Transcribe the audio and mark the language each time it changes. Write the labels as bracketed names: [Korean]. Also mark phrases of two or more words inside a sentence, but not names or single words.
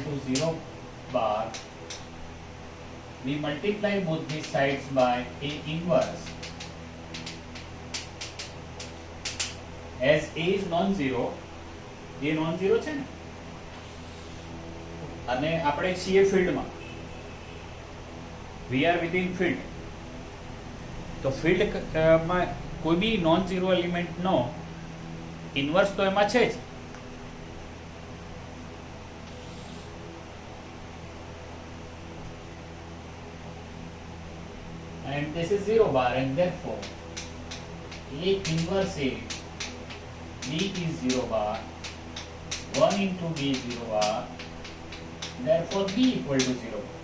[English] to 0 bar, we multiply both these sides by A inverse. As A is non-zero, A non-zero [Gujarati] છે ને અને આપણે છીએ ફિલ્ડમાં, [English] we are within field, [Gujarati] તો ફિલ્ડ માં કોઈ બી [English] non zero element [Gujarati] નો ઇન્વર્સ તો એમાં છે જ. [English] And this is 0 bar, and therefore A inverse A, B is 0 bar, 1 into B is 0 bar, therefore B equal to 0.